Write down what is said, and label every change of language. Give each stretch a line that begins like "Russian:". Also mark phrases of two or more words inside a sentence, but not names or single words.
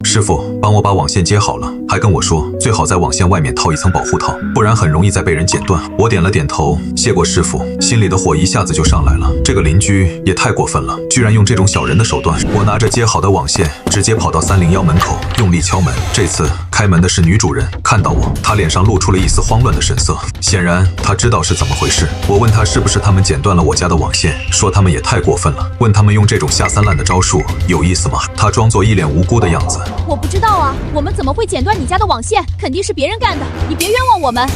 Chinese: 師傅幫我把網線接好了，還跟我說最好在網線外面套一層保護套，不然很容易再被人剪斷。我點了點頭，謝過師傅，心裡的火一下子就上來了。這個鄰居也太過分了，居然用這種小人的手段。我拿着接好的網線，直接跑到301門口，用力敲門。這次開門的是女主人，看到我，她臉上露出了一絲慌亂的神色，顯然她知道是怎麼回事。我問她是不是他們剪斷了我家的網線，說他們也太過分了，問他們用這種下三濫的招數有意思嗎？她裝作一臉無辜的樣子，我不知道啊，我們怎麼會剪斷你家的網線？肯定是別人幹的，你別冤枉我們。